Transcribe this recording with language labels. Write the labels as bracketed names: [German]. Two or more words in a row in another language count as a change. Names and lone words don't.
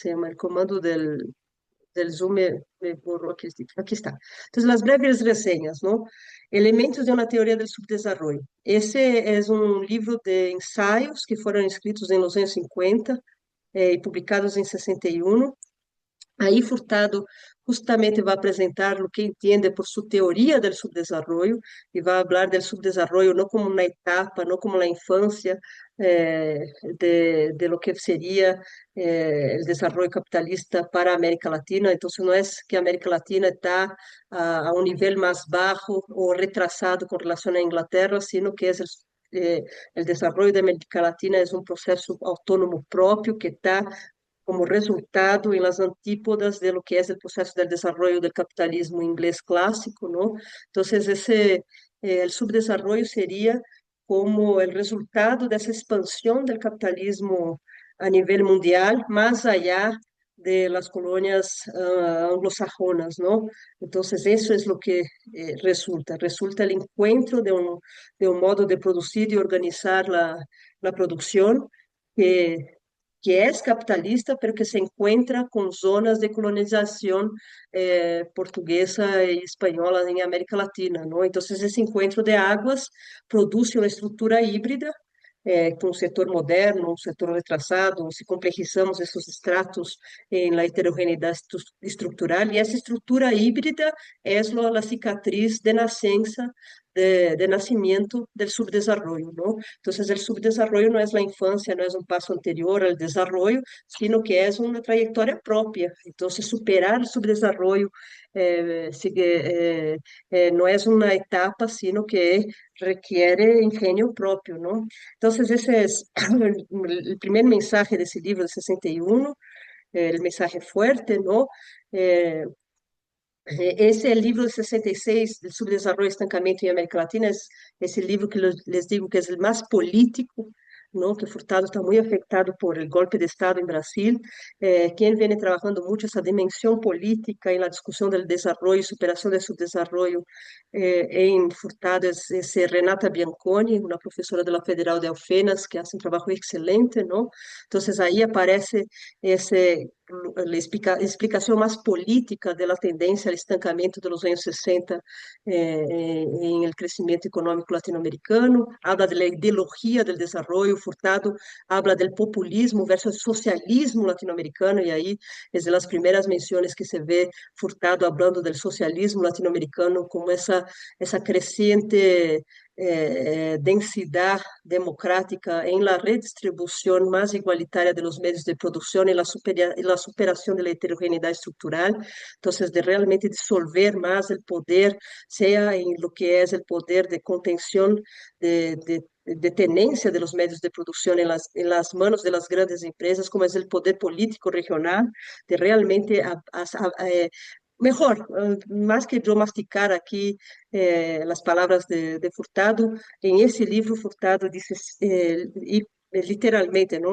[Spanish] El comando del Zoom me borró aquí está. Entonces, las breves reseñas, ¿no? Elementos de una teoría del subdesarrollo. Ese es un libro de ensayos que fueron escritos en los años 50 y publicados en 61. [Portuguese] Aí Furtado justamente vai apresentar o que entende por sua teoria do subdesenvolvimento e vai falar do subdesenvolvimento não como uma etapa, não como na infância [Spanish] de lo [Portuguese] que seria o desenvolvimento capitalista para a América Latina. Então, não é que a América Latina está a um nível mais baixo ou retrasado com relação à Inglaterra, sino que é o desenvolvimento da América Latina é um processo autônomo próprio que está como resultado [Spanish] en las antípodas de lo que es el proceso del desarrollo del capitalismo inglés clásico, ¿no? Entonces, el subdesarrollo sería como el resultado de esa expansión del capitalismo a nivel mundial, más allá de las colonias anglosajonas, ¿no? Entonces, eso es lo que resulta el encuentro de un modo de producir y organizar la producción que es capitalista, pero que se encuentra con zonas de colonización portuguesa y española en América Latina, ¿no? Entonces, ese encuentro de aguas produce una estructura híbrida com um setor moderno, um setor retrasado, se complexizamos esses estratos na heterogeneidade estrutural, e essa estrutura híbrida é a cicatriz de nascença, de nascimento do subdesarrollo, ¿no? Entonces, el subdesarrollo no es la infancia, no es un paso anterior al desarrollo, sino que es una trayectoria propia. Entonces, superar el subdesarrollo no es una etapa, sino que requiere ingenio propio, ¿no? Entonces, ese es el primer mensaje de ese libro de 61, el mensaje fuerte, ¿no? [Portuguese] Esse é o livro de 66, do Subdesarrollo e Estancamento em América Latina, esse livro que [Spanish] les digo [Portuguese] que é o mais político, não? Que Furtado está muito afetado por o golpe de Estado em Brasil. Quem vem trabalhando muito essa dimensão política em la discussão do desenvolvimento e superação do subdesenvolvimento em Furtado é Renata Bianconi, uma professora da Federal de Alfenas, que faz um trabalho excelente, não? Então, aí aparece esse explicação mais política da tendência ao estancamento dos anos 60 em el crescimento econômico latino-americano, habla da ideologia do desenvolvimento. [Spanish] Furtado habla del populismo versus socialismo latino-americano, [Portuguese] e aí é das primeiras menções que se vê [Spanish] Furtado hablando del socialismo latino-americano [Portuguese] como essa crescente [Spanish] densidad democrática en la redistribución más igualitaria de los medios de producción y la superación de la heterogeneidad estructural. Entonces, de realmente disolver más el poder, sea en lo que es el poder de contención, de tenencia de los medios de producción en las manos de las grandes empresas, como es el poder político regional, de realmente mejor, más que yo masticar aquí las palabras de Furtado, en ese libro Furtado dice, y literalmente, ¿no?